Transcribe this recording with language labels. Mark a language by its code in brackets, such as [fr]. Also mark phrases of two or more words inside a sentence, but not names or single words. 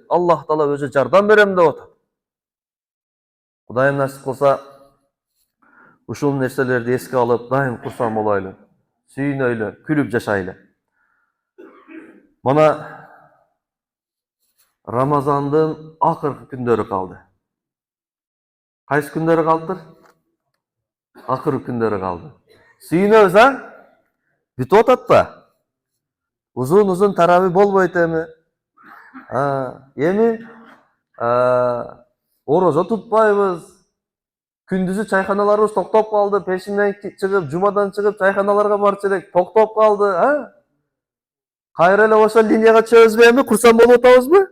[ky] Аллах Таала өзү жардам берем деп атат. Кудайым насип кылса, ушул нерселерди эске алып, дайым курсан болайлы, сүйүнөйлү, күлүп жашайлы. Мана Рамазандын акыркы күндөрү калды. Кайсы күндөрү калдыр? Акыркы күндөрү калды. Сүйүнөбүз, бүтүп атат да. Узун таравих болбойт эми. Эми орозо тутпайбыз. Күндүзү чайханаларыбыз токтоп калды. Пешинден чыгып, жумадан чыгып чайханаларга барчу элек, токтоп калды, Кайра эле ошол линияга чыгыбызбы эми, курсан болуп атабызбы?